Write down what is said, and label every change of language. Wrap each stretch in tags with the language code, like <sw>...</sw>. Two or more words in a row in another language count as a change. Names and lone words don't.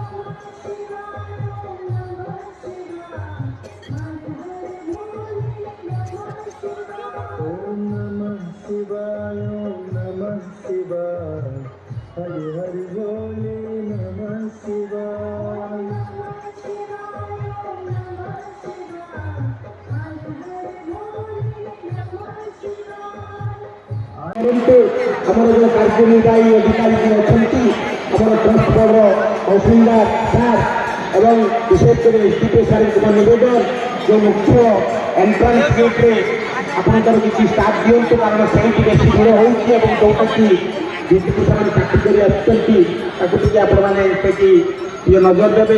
<hi>ओम नमः शिवाय, ओम नमः शिवाय, हरि हरि बोले नमः शिवाय।</hi> <or>ଆମର ଯେଉଁ କାର୍ଯ୍ୟନିର୍ବାହୀ ଅଧିକାରୀ ଅଛନ୍ତି, ଆମର</or> <en>trust boardର</en> <or>ତହସିଲଦାର ସାର୍ ଏବଂ ବିଶେଷ କରି ଏସ୍ଡିପି ସାର୍ଙ୍କ ନିବେଦନ, ଯେଉଁ ମୁଖ୍ୟ</or> <en>entrance gateରେ</en> <or>ଆପଣଙ୍କର କିଛି ଷ୍ଟାଫ୍ ଦିଅନ୍ତୁ, କାରଣ ସେଇଠି ବେଶୀ ଭିଡ଼ ହେଉଛି ଏବଂ ଯେଉଁଟାକି ବିଜେପି ସେମାନେ ଚାକିରି କରି ଆସୁଛନ୍ତି ତାକୁ ଟିକେ ଆପଣମାନେ ସେଠି ଟିକେ ନଜର ଦେବେ।</or>